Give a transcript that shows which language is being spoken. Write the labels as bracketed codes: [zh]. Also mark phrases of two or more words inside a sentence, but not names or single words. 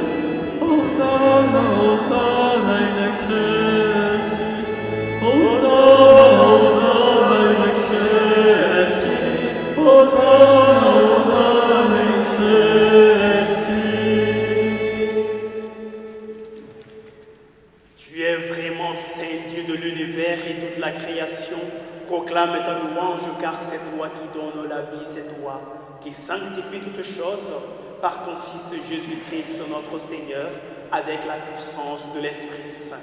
[la] Hosanna, Hosanna in excelsis. Hosanna, Hosanna in excelsis. Hosanna, Hosanna in excelsis. [fr] Tu es vraiment Saint Dieu de l'univers et toute la création proclame ta louange, car c'est toi qui donnes la vie, c'est toi qui sanctifie toutes choses par ton Fils Jésus-Christ notre Seigneur, avec la puissance de l'Esprit Saint.